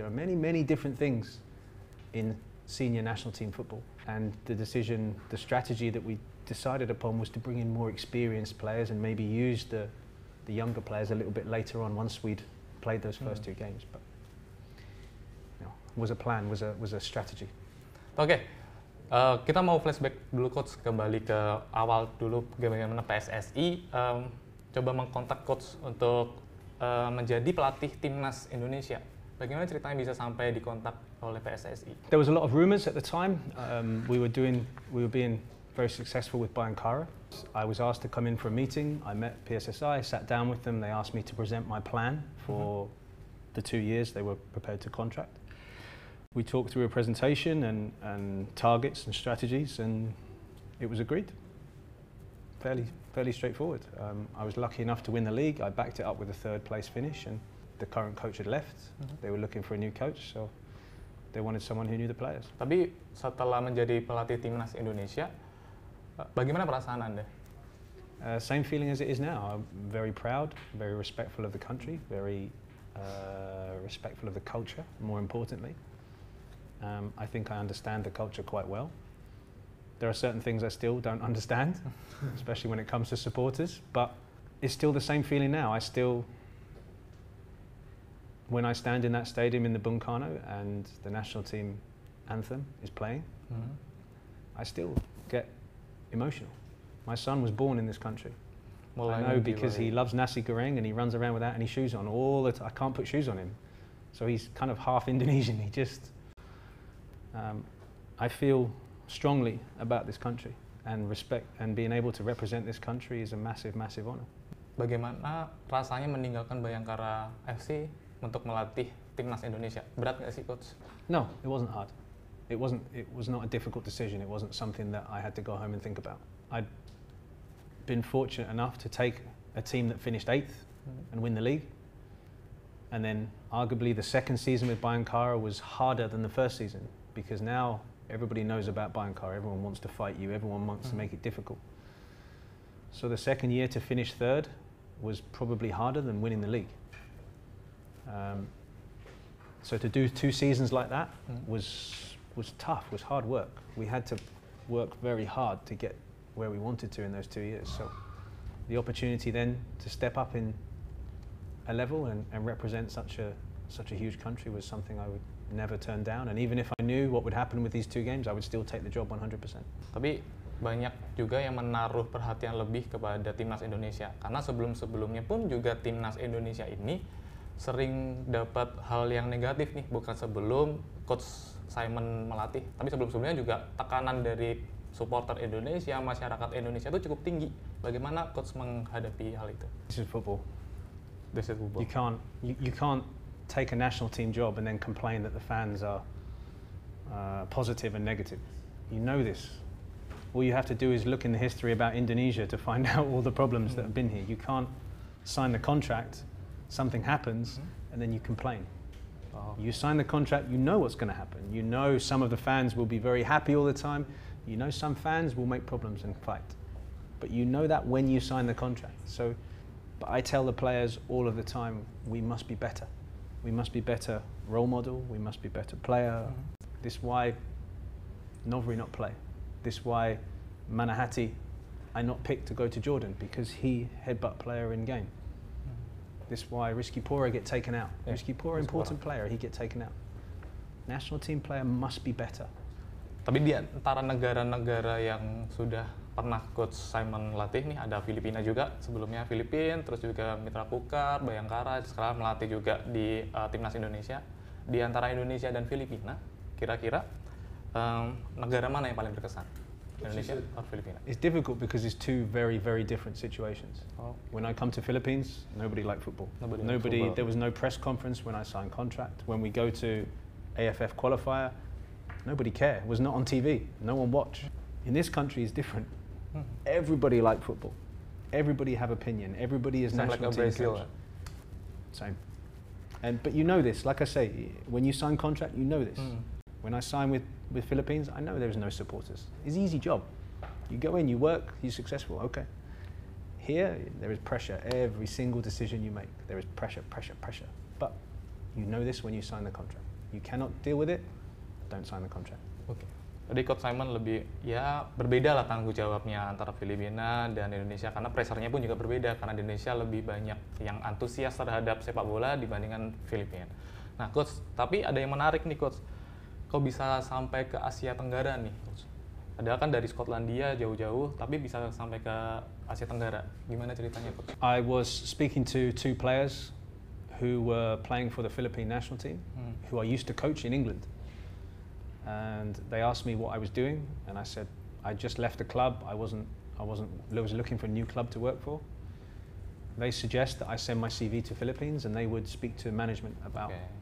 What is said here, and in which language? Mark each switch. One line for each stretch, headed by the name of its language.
English: There are many, many different things in senior national team football. And the strategy that we decided upon was to bring in more experienced players and maybe use the younger players a little bit later on once we'd played those first 2 games. But was a plan, was a strategy. Oke.
Indonesian: Kita mau flashback dulu Coach, kembali ke awal dulu bagaimana PSSI coba mengkontak Coach untuk menjadi pelatih Timnas Indonesia. Bagaimana ceritanya bisa sampai dikontak oleh PSSI?
English: There was a lot of rumors at the time. We were being very successful with Bayangkara. I was asked to come in for a meeting. I met PSSI, sat down with them. They asked me to present my plan for the 2 years they were prepared to contract. We talked through a presentation and targets and strategies, and it was agreed. Fairly straightforward. I was lucky enough to win the league. I backed it up with a 3rd place finish, and the current coach had left. They were looking for a new coach, so they wanted someone who knew the players.
Indonesian: Tapi setelah menjadi pelatih Timnas Indonesia, bagaimana perasaan Anda?
English: Same feeling as it is now. I'm very proud, very respectful of the country, very respectful of the culture, more importantly. I think I understand the culture quite well. There are certain things I still don't understand, especially when it comes to supporters, but it's still the same feeling now. When I stand in that stadium in the Bung Karno and the national team anthem is playing, I still get emotional. My son was born in this country. Well, I know because he loves nasi goreng and he runs around without any shoes on all the time. I can't put shoes on him. So he's kind of half Indonesian. I feel strongly about this country and respect, and being able to represent this country is a massive, massive honor.
Indonesian: Bagaimana rasanya meninggalkan Bayangkara FC untuk melatih Timnas Indonesia? Berat nggak sih, Coach?
English: No, it wasn't hard. It was not a difficult decision. It wasn't something that I had to go home and think about. I'd been fortunate enough to take a team that finished 8th and win the league. And then arguably the 2nd season with Bayangkara was harder than the 1st season, because now everybody knows about Bayangkara. Everyone wants to fight you. Everyone wants to make it difficult. So the 2nd year to finish 3rd was probably harder than winning the league. So to do 2 seasons like that was tough, was hard work. We had to work very hard to get where we wanted to in those 2 years. So the opportunity then to step up in a level and represent such a huge country was something I would never turn down. And even if I knew what would happen with these 2 games, I would still take the job 100%.
Indonesian: Tapi banyak juga yang menaruh perhatian lebih kepada Timnas Indonesia. Karena sebelum-sebelumnya pun juga Timnas Indonesia ini sering dapat hal yang negatif nih. Bukan sebelum Coach Simon melatih, tapi sebelum-sebelumnya juga tekanan dari supporter Indonesia, masyarakat Indonesia itu cukup tinggi. Bagaimana Coach menghadapi hal itu?
English: This is football. This is football. You can't take a national team job and then complain that the fans are positive and negative. You know this. All you have to do is look in the history about Indonesia to find out all the problems that have been here. You can't sign the contract, something happens, and then you complain. You sign the contract, you know what's going to happen. You know some of the fans will be very happy all the time. You know some fans will make problems and fight. But you know that when you sign the contract. But I tell the players all of the time, we must be better. We must be better role model, we must be better player. This why Novri not play. This why Manahati I not picked to go to Jordan because he headbutt player in game. This why Rizky Pora get taken out. Rizky Pora important player, he get taken out. National team player must be better. Tapi di antara negara-negara yang sudah pernah Coach Simon latih nih, ada Filipina juga, sebelumnya Filipina, terus juga Mitra Kukar, Bayangkara, sekarang melatih juga di Timnas Indonesia. Di antara Indonesia dan Filipina, kira-kira negara mana yang paling berkesan? Indonesia atau Filipina? It's difficult because it's 2 very, very different situations. When I come to Philippines, nobody liked football. Nobody. There was no press conference when I signed contract. When we go to AFF qualifier, nobody cared. It was not on TV. No one watched. In this country, it's different. Everybody like football. Everybody have opinion. Everybody is national team coach. Same. But you know this. Like I say, when you sign contract, you know this. When I sign with Philippines, I know there's no supporters. It's an easy job. You go in, you work, you're successful. Okay. Here, there is pressure. Every single decision you make, there is pressure, pressure, pressure. But you know this when you sign the contract. You cannot deal with it, don't sign the contract. Okay.
Indonesian: Jadi Coach Simon lebih berbeda lah tanggung jawabnya antara Filipina dan Indonesia karena pressure-nya pun juga berbeda karena di Indonesia lebih banyak yang antusias terhadap sepak bola dibandingkan Filipina. Nah Coach, tapi ada yang menarik nih Coach, kok bisa sampai ke Asia Tenggara nih Coach? Ada kan dari Skotlandia jauh-jauh tapi bisa sampai ke Asia Tenggara. Gimana ceritanya Coach?
English: I was speaking to 2 players who were playing for the Philippine national team, who I used to coach in England. And they asked me what I was doing, and I said I just left the club. I was looking for a new club to work for. They suggest that I send my CV to Philippines, and they would speak to management about.